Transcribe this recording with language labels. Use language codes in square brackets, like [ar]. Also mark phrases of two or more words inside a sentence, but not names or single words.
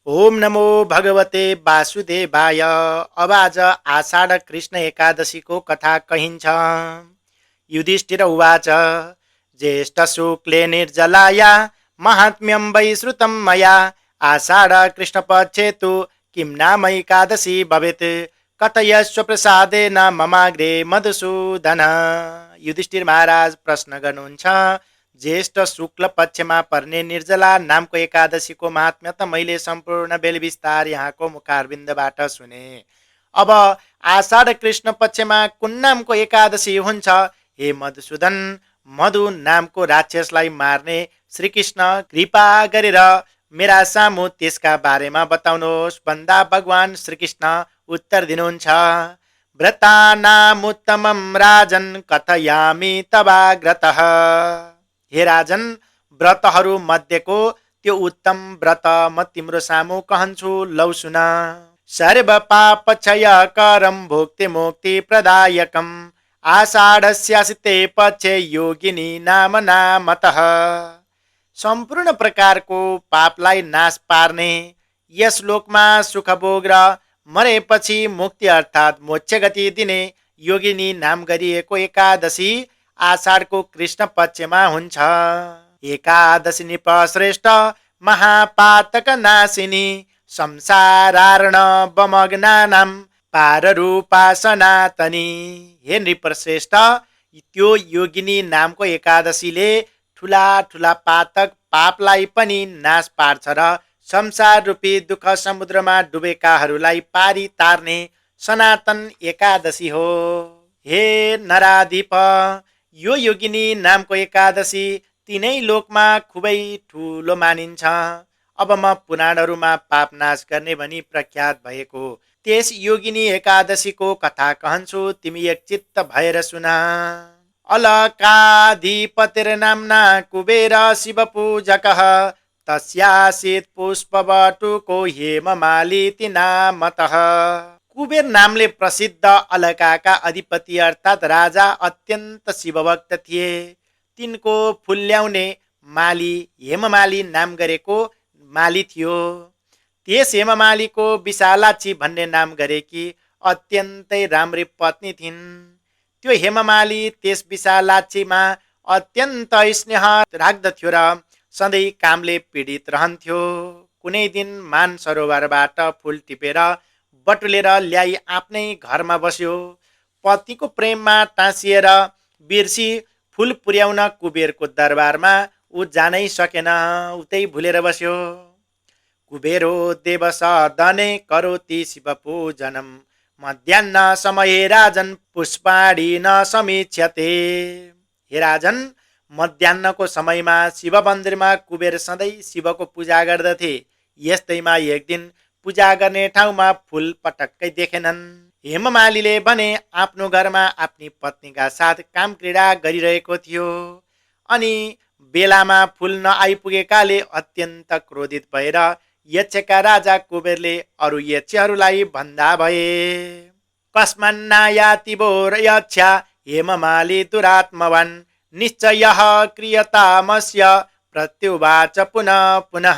[sa] ओम नमो भगवते वासुदेवाय। [ne] अब आज आषाढ कृष्ण एकादशीको कथा कहिन्छ। [sa] युधिष्ठिर उवाच ज्येष्ठ शुक्ले निर्जलाया महात्म्यं वै श्रुतं मया आषाढ कृष्णपक्षे तु किं नाम एकादशी भवेत् कथयस्व प्रसादेन ममाग्रे मधुसूदन। [ne] युधिष्ठिर महाराज प्रश्न गर्नुहुन्छ। ज्येष्ठ शुक्ल पक्षमा पर्ने निर्जला नामको एकादशीको महात्म्य त मैले सम्पूर्ण बेल विस्तार यहाँको मुखारविन्दबाट सुने। अब आषाढ कृष्ण पक्षमा कुन नामको एकादशी हुन्छ? हे मधुसूदन, मधु नामको राक्षसलाई मार्ने श्रीकृष्ण कृपा गरेर मेरा सामु त्यसका बारेमा बताउनुहोस् भन्दा भगवान श्रीकृष्ण उत्तर दिनुहुन्छ। [sa] व्रतानामुत्तमं राजन् कथयामि तवाग्रतः। [ne] हे राजन, व्रतहरू मध्येको त्यो उत्तम व्रत म तिम्रो सामु कहन्छु, लौ सुन। [sa] सर्व पाप क्षय करम भोक्ति मुक्ति प्रदायकम आषाढस्यासिते पक्षे योगिनी नाम नामतः। [ne] सम्पूर्ण प्रकारको पापलाई नाश पार्ने, यस लोकमा सुख भोग र मरेपछि मुक्ति अर्थात् मोक्ष गति दिने योगिनी नाम गरिएको एकादशी आषाढको कृष्ण पक्षमा हुन्छ। [sa] एकादशी निपश्रेष्ठ महापातक नाशिनी संसारार्ण बमग्नानां पाररूपा सनातनी। [ne] हे नृपश्रेष्ठ, त्यो योगिनी नामको एकादशीले ठुला ठुला पातक पापलाई पनि नाश पार्छ र संसार रूपी दुःख समुद्रमा डुबेकाहरूलाई पारी तार्ने सनातन एकादशी हो। हे नराधिप, यो योगिनी नामको एकादशी तीनै लोकमा खुबै ठुलो मानिन्छ। अब म पुराणहरूमा पाप नाश गर्ने भनी प्रख्यात भएको त्यस योगिनी एकादशीको कथा कहन्छु, तिमी एकचित्त भएर सुन। [sa] अलकाधिपतिर्नाम्ना कुबेर शिव पूजकः तस्यासीत् पुष्पवटुको हेममालिति नामतः। [ne] कुबेर नामले प्रसिद्ध अलकाका अधिपति अर्थात् राजा अत्यन्त शिवभक्त थिए। तिनको फुल ल्याउने माली हेममाली नाम गरेको माली थियो। त्यस हेममालीको विशालाक्षी भन्ने नाम गरेकी अत्यन्तै राम्री पत्नी थिइन्। त्यो हेममाली त्यस विशालाक्षीमा अत्यन्त स्नेह राख्दथ्यो र सधैँ कामले पीडित रहन्थ्यो। कुनै दिन मान सरोवरबाट फुल टिपेर बटुलेर ल्याई आफ्नै घरमा बस्यो। पतिको प्रेममा टाँसिएर बिर्सी फुल पुर्याउन कुबेरको दरबारमा ऊ जानै सकेन, उतै भुलेर बस्यो। [sa] कुबेरो देवसदने करोति शिव पूजनम मध्याह्न समये राजन पुष्पाणि न समीक्ष्यते। [ne] हे राजन, मध्याह्नको समयमा शिव मन्दिरमा कुबेर सधैँ शिवको पूजा गर्दथे। यस्तैमा एक दिन पूजा गर्ने ठाउँमा फुल पटक्कै देखेनन्। हेममालीले भने आफ्नो घरमा आफ्नी पत्नीका साथ काम क्रीडा गरिरहेको थियो। अनि बेलामा फुल नआइपुगेकाले अत्यन्त क्रोधित भएर यक्षका राजा कुबेरले अरू यक्षहरूलाई भन्दा भए, [sa] कस्मन्नायातिबोर यक्षा हेममाली दुरात्मवान् निश्चयः क्रियतामस्य प्रत्युवाच पुनः पुनः।